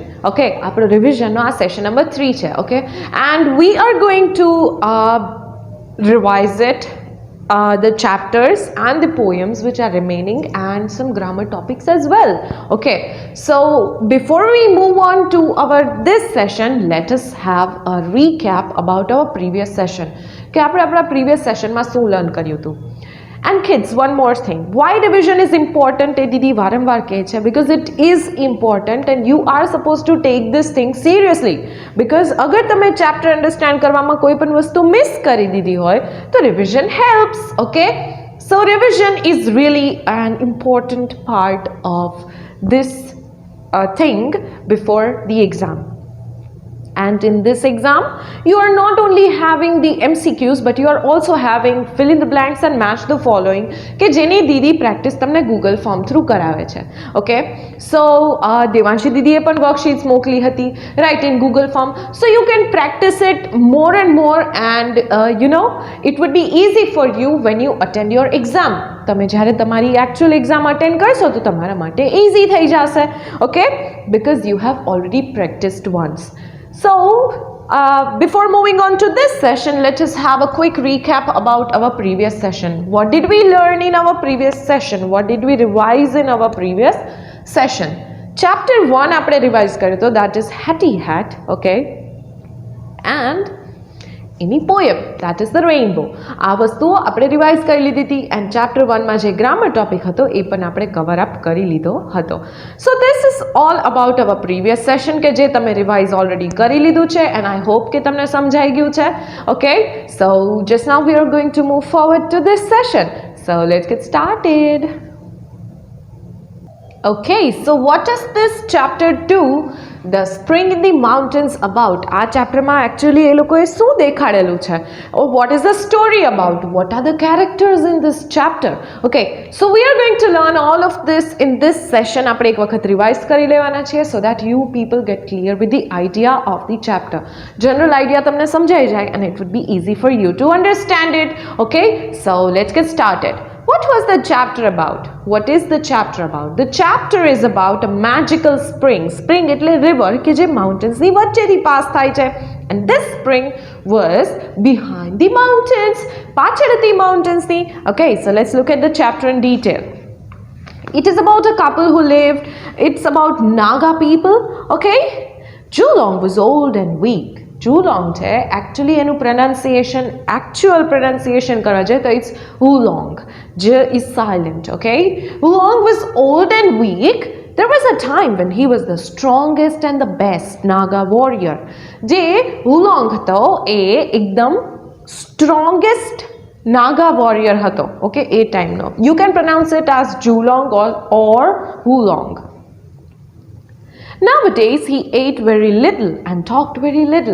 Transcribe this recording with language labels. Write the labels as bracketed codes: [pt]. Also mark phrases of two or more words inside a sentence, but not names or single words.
[en] Okay, our revision no session number 3 છે, okay, and we are going to revise it, the chapters and the poems which are remaining and some grammar topics as well. Okay, so before we move on to our this session, let us have a recap about our previous session. [gu] કે આપણે આપણા [en] previous session [gu] માં શું learn કર્યું હતું. [en] And kids, one more thing, why revision is important [gu] એ દીદી વારંવાર કહે છે, [en] because it is important and you are supposed to take this thing seriously, because [gu] અગર તમે chapter understand કરવામાં કોઈ પણ વસ્તુ miss કરી દીધી હોય તો [en] revision helps. Okay, so revision is really an important part of this thing before the exam. And in this exam, you are not only having the MCQs, but you are also having fill in the blanks and match the following. [gu] કે જેની દીદી પ્રેક્ટિસ તમને ગૂગલ ફોર્મ થ્રુ કરાવે છે. [en] okay, so [gu] દેવાંશી દીદીએ પણ વર્કશીટ્સ મોકલી હતી, રાઈટ, [en] in Google Form. So you can practise it more and more and you know it would be easy for you when you attend your exam. [gu] તમે જ્યારે તમારી [en] actual exam attend [gu] કરશો તો તમારા માટે ઇઝી થઈ જશે. [en] okay, because you have already practised once. So, before moving on to this session, let us have a quick recap about our previous session. What did we learn in our previous session? What did we revise in our previous session? [gu] Chapter 1 આપણે revise કર્યો તો, [en] that is Hattie Hat, okay? And એની poem, that is the rainbow. [gu] આ વસ્તુઓ આપણે રિવાઇઝ કરી લીધી હતી [en] and chapter 1 [gu] માં જે [en] grammar topic [gu] હતો એ પણ આપણે [en] cover up [gu] કરી લીધો હતો. [en] So this is all about our previous session [gu] કે જે તમે [en] revise already [gu] કરી લીધું છે [en] and I hope [gu] કે તમને સમજાઈ ગયું છે. [en] Okay, so just now we are going to move forward to this session. So let's get started. Okay, so what does this chapter do? The spring in the mountains about. [gu] આ ચેપ્ટરમાં actually એ લોકોએ શું દેખાડેલું છે? [en] Or what is the story about? What are the characters in this chapter? Okay, so we are going to learn all of this in this session. [gu] આપણે એક વખત રિવાઇઝ કરી લેવાના છીએ [en] so that you people get clear with the idea of the chapter. General idea [gu] તમને સમજાઈ જાય [en] and it would be easy for you to understand it. Okay, so let's get started. What was the chapter about? What is the chapter about? The chapter is about a magical spring. [gu] Spring એટલે river કે જે mountains ની વચ્ચેથી પાસ થાય છે. [en] And this spring was behind the mountains. [gu] પાછળ હતી mountains ની. [en] Okay, so let's look at the chapter in detail. It is about a couple who lived. It's about Naga people. Okay, Julong was old and weak. [gu] Julong છે actually એનું pronunciation, [en] actual pronunciation [gu] કરવા જાય તો [en] it's Wulong. J is silent. Okay, Wulong was old and weak. There was a time when he was the strongest and the best Naga warrior. [gu] જે Wulong હતો એ એકદમ [en] strongest Naga warrior [gu] હતો. Okay, એ ટાઈમનો. [en] You can pronounce it as Julong or Wulong. Nowadays he ate very little and talked very little.